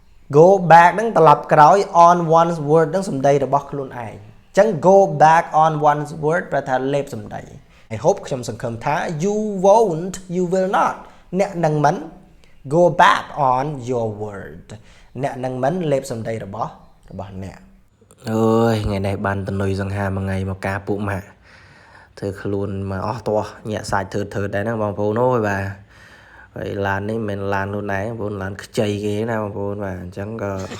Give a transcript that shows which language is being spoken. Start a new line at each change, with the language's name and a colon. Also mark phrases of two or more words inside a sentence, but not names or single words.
English: go back
Khmer: នឹងត្រឡប់ក្រោយ
English: on one's word
Khmer: នឹងសម្ដីរបស់ខ្លួនឯងអញ្ចឹង
English: go back on one's word
Khmer: ប្រែថាលេបសម្ដី
English: I hope
Khmer: ខ្ញុំសង្ឃឹមថា
English: you won't you will not
Khmer: អ្នកនឹងមិន
English: go back on your word
Khmer: អ្នកនឹងមិនលេបសម្ដីរបស់អ្នកអើយថ្ងៃនេះបានតនុយសង្ហាមួយថ្ងៃមកការពួកម៉ាក់ធ្វើខ្លួនមកអស់ទាស់ញាក់សាច់ធ្វើដែរហ្នឹងបងប្អូនអូយបាទហើយឡាននេះមិនមែនឡានខ្លួនឯងបងប្អូនឡានខ្ចីគេណាបងប្អូនបាទអញ្ចឹងក៏